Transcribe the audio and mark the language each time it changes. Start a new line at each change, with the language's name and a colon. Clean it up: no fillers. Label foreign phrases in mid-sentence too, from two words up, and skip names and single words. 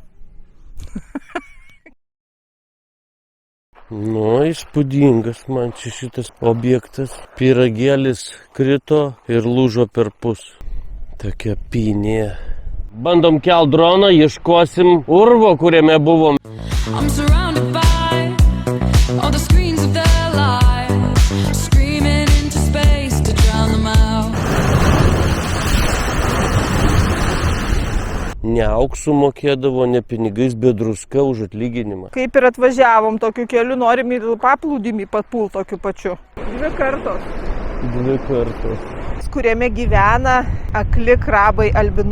Lithuanian: Nu, įspūdingas man čia šitas objektas. Pyragėlis krito ir lūžo per pus. Tokia pynė. Bandom kelt droną, ieškosim urvo, kuriame buvom.
English: I'm surrounded by all the screens of their lives, screaming into space to drown them out.
Lithuanian: Ne auksų mokėdavo, ne pinigais, bet druska už atlyginimą. Kaip ir atvažiavom tokiu keliu, norim į paplūdimį papult tokiu pačiu. 2 kartos. 2 kartus. Kuriame gyvena akli krabai albinosai.